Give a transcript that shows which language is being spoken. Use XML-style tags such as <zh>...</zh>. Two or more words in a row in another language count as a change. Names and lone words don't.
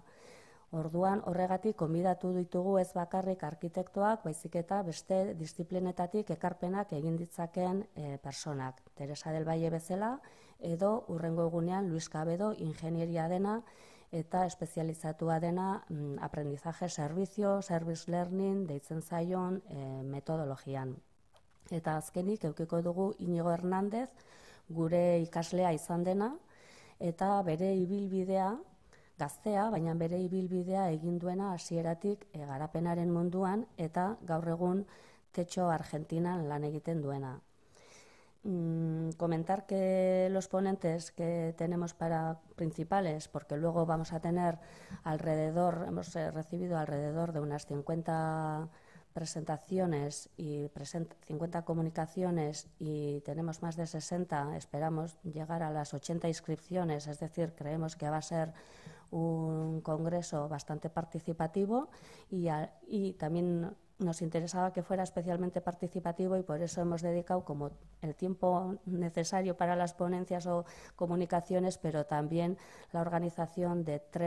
<eu>Orduan horregatik konbidatu ditugu ez bakarrik arkitektoak, baizik eta beste disiplinetatik ekarpenak egin ditzakeen personak. Teresa del Valle bezala edo hurrengo egunean Luis Cabedo ingenieria dena eta espezializatua dena</eu> <es>aprendizaje servizio,</es> <en>service learning,</en> <eu>deitzen zaion metodologian. Eta azkenik eukiko dugu Inigo Hernández, gure ikaslea izan dena, eta bere ibilbidea, gaztea, baina bere ibilbidea egin duena hasieratik garapenaren munduan eta gaur egun Techo Argentinan lan egiten duena.</eu> <es>Comentar que los ponentes que tenemos principales, porque luego vamos a tener hemos recibido alrededor de unas 50 presentaciones y 50 comunicaciones y tenemos más de 60, esperamos llegar a las 80 inscripciones, es decir, creemos que va a ser un congreso bastante participativo y también nos interesaba que fuera especialmente participativo y por eso hemos dedicado como el tiempo necesario para las ponencias o comunicaciones, pero también la organización de</es>